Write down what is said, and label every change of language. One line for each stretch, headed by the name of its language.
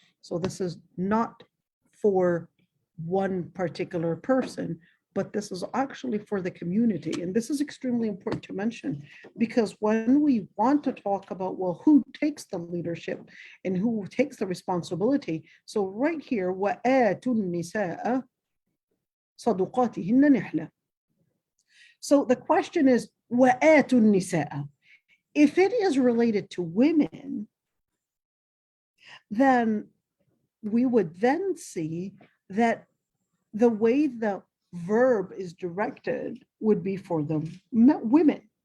English: So this is not for one particular person, but this is actually for the community. And this is extremely important to mention, because when we want to talk about, well, who takes the leadership and who takes the responsibility? So right here,
Arabic: وَآتُوا النِّسَاءَ صَدُقَاتِهِنَّ نِحْلَةً.
English: So the question is,
Arabic: وَآتُوا النِّسَاءَ.
English: If it is related to women, then we would then see that the way the verb is directed would be for the women.